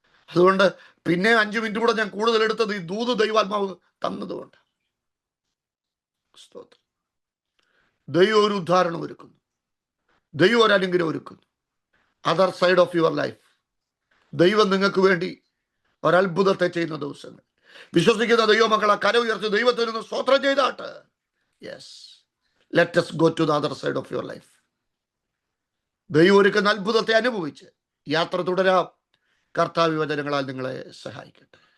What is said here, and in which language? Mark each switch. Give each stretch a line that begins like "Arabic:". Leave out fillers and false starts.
Malayalam: അതുകൊണ്ട് പിന്നെ 5 മിനിറ്റ് കൂടെ ഞാൻ കൂടുതൽ എടുത്തത് ഈ ദൂത് ദൈവാത്മാവ് തന്നതുകൊണ്ട്. സ്തോത്രം. ദൈവം ഒരു ഉദ്ധാരണം ഒരുക്കുന്നു, ദൈവം ഒരു അനുഗ്രഹം ഒരുക്കുന്നു.
English: other side of your life
Malayalam: ദൈവം നിങ്ങൾക്ക് വേണ്ടി ഒരത്ഭുതത്തെ ചെയ്യുന്ന ദിവസങ്ങൾ. വിശ്വസിക്കുന്ന ദൈവമക്കളെ കര ഉയർത്തി ദൈവത്തിൽ നിന്ന് സ്തോത്രം ചെയ്താട്ട്.
English: Yes, let us go to the other side of your life.
Malayalam: ദൈവം ഒരുക്കുന്ന അത്ഭുതത്തെ അനുഭവിച്ച് യാത്ര തുടരാം. കർത്താവ് വചനങ്ങളാൽ നിങ്ങളെ സഹായിക്കട്ടെ.